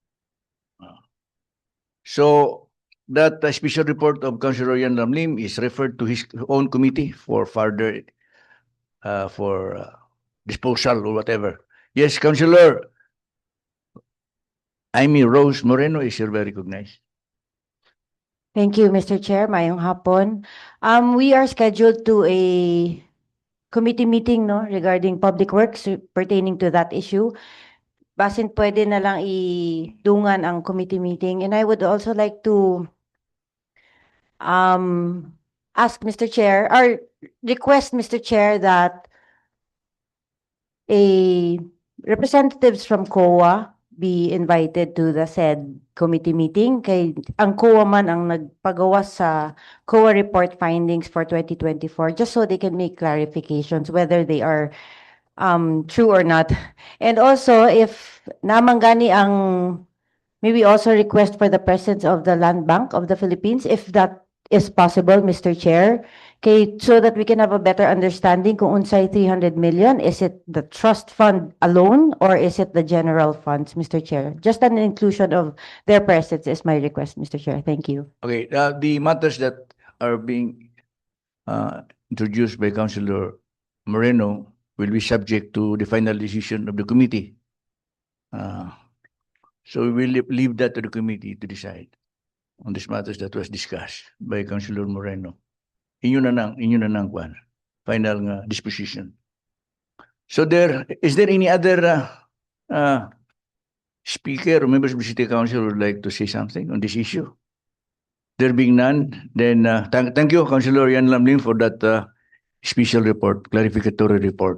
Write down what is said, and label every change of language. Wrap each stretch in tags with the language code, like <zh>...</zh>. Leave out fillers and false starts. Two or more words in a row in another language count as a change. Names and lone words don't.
<en>So that special report of Councilor Yan Lamlim is referred to his own committee for further disposal or whatever. Yes, Councilor Amy Rose Moreno is hereby recognized. Thank you, Mr. Chair.</en> <ceb>Mayong hapon.</ceb> <en>We are scheduled to a committee meeting, no, regarding public works pertaining to that issue.</en> <ceb>Basin pwede na lang idungan ang committee meeting.</ceb> <en>And I would also like to ask Mr. Chair, or request, Mr. Chair, that a representatives from COA be invited to the said committee meeting.</en> <ceb>Kay ang COA man ang nagpagawa sa</ceb> <en>COA report findings for 2024, just so they can make clarifications whether they are true or not. And also, if</en> <ceb>namanggani ang,</ceb> <en>maybe also request for the presence of the Land Bank of the Philippines, if that is possible, Mr. Chair, so that we can have a better understanding</en> <ceb>kung unsay</ceb> <en>300 million, is it the trust fund alone or is it the general funds, Mr. Chair? Just an inclusion of their presence is my request, Mr. Chair. Thank you. Okay, the matters that are being introduced by Councilor Moreno will be subject to the final decision of the committee. So we will leave that to the committee to decide on these matters that was discussed by Councilor Moreno.</en> <ceb>Inyo na nang kwan, final nga disposition.</ceb> <en>So is there any other speaker or members of the City Council who would like to say something on this issue? There being none, then thank you, Councilor Yan Lamlim, for that special report, clarificatory report.</en>